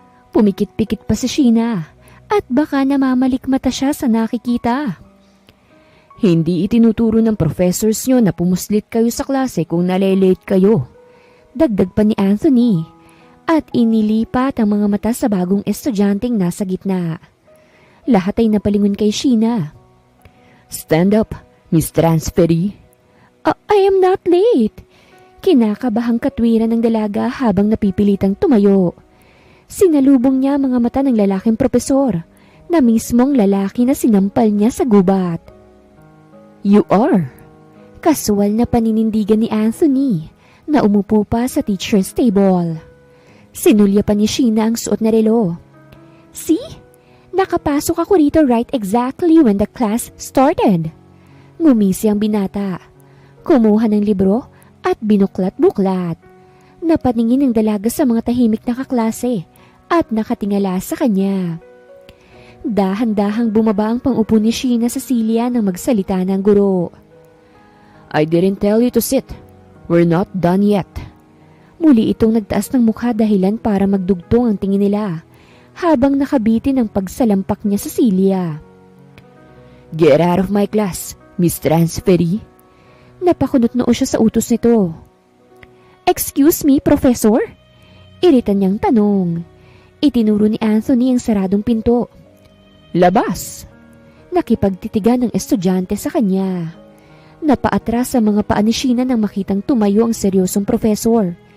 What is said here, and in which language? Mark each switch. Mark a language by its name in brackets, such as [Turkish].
[Filipino] Pumikit-pikit pa si Sheena at baka namamalikmata siya sa nakikita. Hindi itinuturo ng professors nyo na pumuslit kayo sa klase kung nalilate kayo. Dagdag pa ni Anthony at inilipat ang mga mata sa bagong estudyanteng nasa gitna. Lahat ay napalingon kay Sheena. [English] Stand up, Miss Transferee. I am not late. [Filipino] Kinakabahang katwiran ng dalaga habang napipilitang tumayo. Sinalubong niya mga mata ng lalaking propesor na mismong lalaki na sinampal niya sa gubat. [English] You are. [Filipino] Kasual na paninindigan ni Anthony na umupo pa sa teacher's table. Sinulya pa ni Sheena ang suot na relo. [English] See? [Filipino] Nakapasok ako rito [English] right exactly when the class started. [Filipino] Ngumisi ang binata. Kumuha ng libro at binuklat-buklat. Napaningin ang dalaga sa mga tahimik na kaklase at nakatingala sa kanya. Dahan-dahang bumaba ang pang-upo ni Sheena sa silya nang magsalita ng guro. [English] I didn't tell you to sit. We're not done yet. [Filipino] Muli itong nagtaas ng mukha dahilan para magdugtong ang tingin nila habang nakabitin ang pagsalampak niya sa silya. [English] Get out of my class, Miss Transferee. [Filipino] Napakunot noo siya sa utos nito. [English] Excuse me, Professor? [Filipino] Iritan niyang tanong. Itinuro ni Anthony ang saradong pinto. Labas! Nakipagtitigan ng estudyante sa kanya. Napaatras sa mga paa ni Sheena nang makitang tumayo ang seryosong profesor.